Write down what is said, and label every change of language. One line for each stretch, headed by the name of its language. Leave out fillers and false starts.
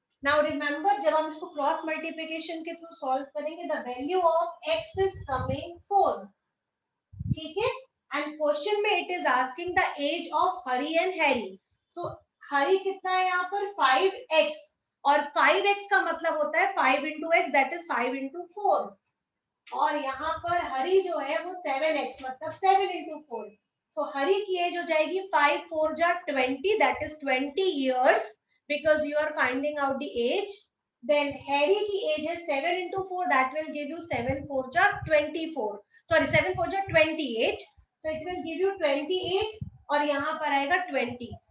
English: Now remember,
Hindi: जब हम इसको
English: cross multiplication के through solve करेंगे, the value of x is coming 4, ठीक है? And question में it is asking the age of Hari and Harry.
Hindi: So Hari कितना है यहाँ पर 5x, और 5x का मतलब होता है 5 into x,
English: that is 5 into 4.
Hindi: और यहाँ पर हरी जो है वो 7x मतलब 7 into 4. सो हरी की एज हो जाएगी 5 4 जा 20,
English: that is 20 years because you are finding out the age. Then Harry
Hindi: की एज है
English: 7 into 4, that will give you 7 4 जा 24. Sorry, 7 4 जा 28. So it will give you 28
Hindi: और यहाँ पर आएगा 20.